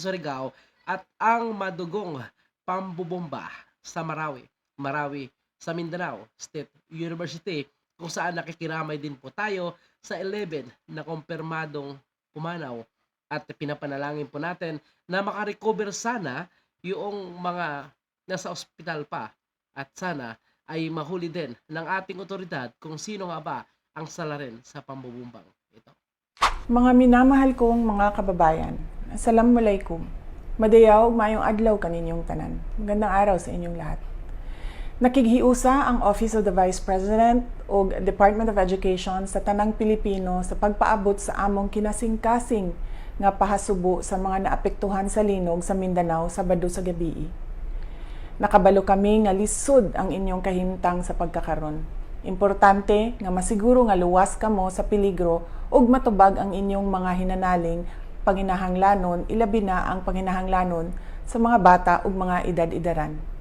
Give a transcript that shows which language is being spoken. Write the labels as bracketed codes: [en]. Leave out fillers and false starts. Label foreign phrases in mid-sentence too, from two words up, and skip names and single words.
[tl] Surigao at ang madugong pambubomba sa Marawi sa Mindanao State University, kung saan nakikiramay din po tayo sa 11 na kumpirmadong pumanaw at pinapanalangin po natin na makarecover sana yung mga nasa ospital pa at sana ay mahuli din ng ating otoridad kung sino nga ba ang salarin sa pambubumbang ito. Mga minamahal kong mga kababayan, Assalamualaikum. [ceb] Madayaw, mayong adlaw kaninyong tanan. [tl] Magandang araw sa inyong lahat. [ceb] Nakighiusa ang Office of the Vice President o Department of Education sa tanang Pilipino sa pagpaabot sa among kinasing-kasing nga pahasubo sa mga naapektuhan sa linog sa Mindanao Sabado sa gabi. Nakabalo kami nga lisod ang inyong kahimtang sa pagkakaron. Importante nga masiguro nga luwas kamo sa peligro ug matubag ang inyong mga hinanaling panginahanglanon, ilabi na ang panginahanglanon sa mga bata ug mga edad-edaran.